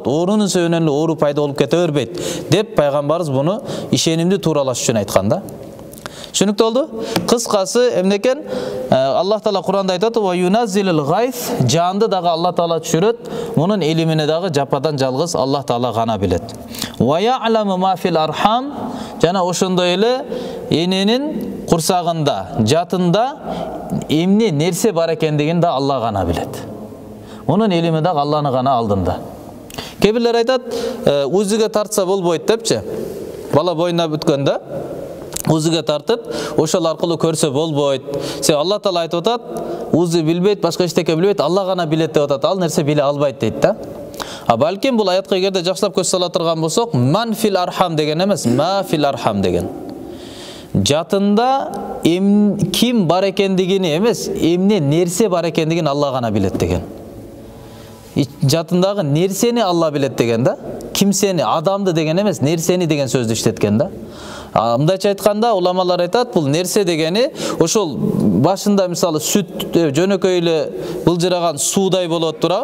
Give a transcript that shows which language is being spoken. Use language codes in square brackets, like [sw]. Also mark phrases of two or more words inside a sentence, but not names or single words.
[ky] Оорунун себебинен эле оору пайда болуп кете бербейт деп пайгамбарыбыз буну ишенимди тууралаш үчүн айткан да. Түшүнүктүү болду? Кыскасы эмне экен? Аллах Таала Куранда айтат: [ar] "وينزل الغيث", [ky] жанды дагы Алла Таала түшүрөт. Мунун илимине дагы жападан жалгыз Аллах Таала гана билет. [ar] "ويعلم ما في الأرحام", [ky] жана ошондой эле эненин курсагында, жатында эмне нерсе бар экендигин да Алла гана билет. Мунун илими дагы Алланын гана алдында. Кээ бирлер айтат, узуга тартса болбойт депчи. Бала боюна бүткөндө узуга тартып, ошол аркылуу көрсө болбойт. Алла Таала айтып атат, узу билбейт, башка эчтеке билбейт, Алла гана билет деп атат. Ал нерсе биле албайт дейт да. Балким бул аятка эгерде жакшылап көз сала турган болсок, [ar] من في الأرحام [ky] деген эмес, [ar] ما في الأرحام [ky] деген. Жатында ким бар экендигини эмес, эмне нерсе бар экендигин Алла гана билет деген. Жатындагы нерсени Алла билет деген да. Кимсени, адамды деген эмес, нерсени деген сөздү иштеткен да. Мындайча айтканда, уламалар айтат, бул нерсе дегени ошол башында мисалы сүт жөнөкөй эле былжыраган суудай болот тура.